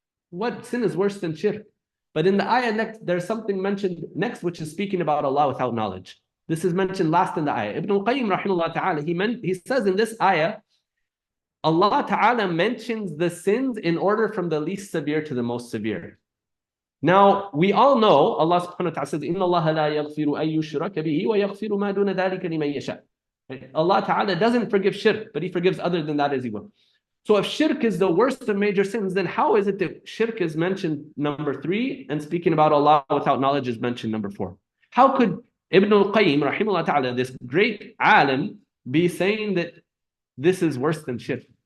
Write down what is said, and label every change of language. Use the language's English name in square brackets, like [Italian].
[English] What sin is worse than shirk? But in the ayah next, there's something mentioned next, which is speaking about Allah without knowledge. This is mentioned last in the ayah. Ibn al-Qayyim rahimahullah ta'ala, he says in this ayah, Allah ta'ala mentions the sins in order from the least severe to the most severe. Now, we all know Allah subhanahu wa ta'ala says, [Arabic] إِنَّ اللَّهَ لَا يَغْفِرُ أَن يُشْرَكَ بِهِ وَيَغْفِرُ مَا دُونَ ذَلِكَ لِمَن يَشَاءُ. [English] Allah ta'ala doesn't forgive shirk, but He forgives other than that as He will. So if shirk is the worst of major sins, then how is it that shirk is mentioned number 3 and speaking about Allah without knowledge is mentioned number 4? How could Ibn al-Qayyim, rahimahullah ta'ala, this great alim, be saying that this is worse than shirk?